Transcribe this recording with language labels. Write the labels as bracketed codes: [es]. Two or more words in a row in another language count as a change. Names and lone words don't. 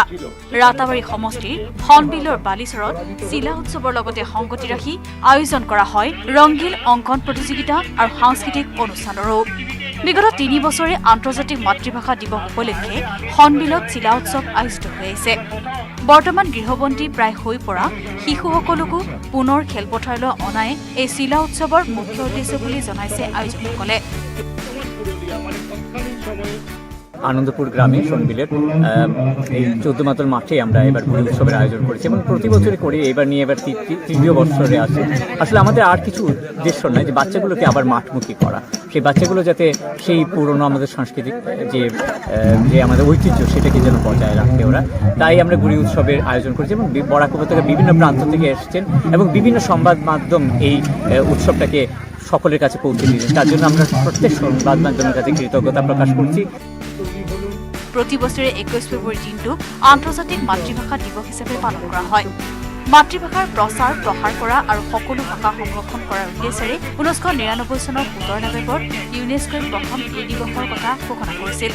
[as] ৰাতাবাৰী সমষ্টিৰ হৰ্ণবিলৰ বালিচৰত চিলা উৎসৱৰ লগতে সংগতি ৰাখি আয়োজন কৰা হয় ৰংগীল অংকন প্ৰতিযোগিতা আৰু সাংস্কৃতিক অনুষ্ঠানৰো। বিগত 3 বছৰে আন্তৰ্জাতিক মাতৃভাষা দিৱস উপলক্ষে হৰ্ণবিলত চিলা উৎসৱ আয়োজিত হৈ আহিছে। বৰ্তমান গৃহবন্দী প্ৰায় হৈ পৰা শিশুসকলকো পুনৰ খেলপথাৰলৈ অনাই এই চিলা উৎসৱৰ মুখ্য উদ্দেশ্য বুলি জনাইছে আয়োজকসকলে। [bn] আনন্দপুর গ্রামে সনবিলের এই 14 মাতর মাঠে আমরা এবার ঘুড়ি উৎসবের আয়োজন করেছি এবং প্রতি বছরে করি। এবার নিয়ে এবার তৃতীয় বছরে আছে। আসলে আমাদের আর কিছু উদ্দেশ্য নয় যে বাচ্চাগুলোকে আবার মাঠমুখী করা, সেই বাচ্চাগুলো যাতে সেই পুরনো আমাদের সাংস্কৃতিক যে আমাদের ঐতিহ্য সেটাকে যেন বজায় রাখে ওরা। তাই আমরা ঘুড়ি উৎসবের আয়োজন করেছি এবং বরাক উপত্যকা বিভিন্ন প্রান্ত থেকে এসেছেন এবং বিভিন্ন সংবাদ মাধ্যম এই উৎসবটাকে সকলের কাছে পৌঁছে দিয়েছেন। তার জন্য আমরা প্রত্যেক সংবাদ মাধ্যমের কাছে কৃতজ্ঞতা প্রকাশ করছি। [as] প্ৰতি বছৰে 21 ফেব্ৰুৱাৰী দিনটো আন্তৰ্জাতিক মাতৃভাষা দিৱস হিচাপে পালন কৰা হয়। মাতৃভাষাৰ প্ৰচাৰ প্ৰসাৰ কৰা আৰু সকলো ভাষা সংৰক্ষণ কৰাৰ উদ্দেশ্যেৰে 1999 চনৰ 17 নৱেম্বৰ ইউনেস্কোই প্ৰথম এই দিৱসৰ কথা ঘোষণা কৰিছিল।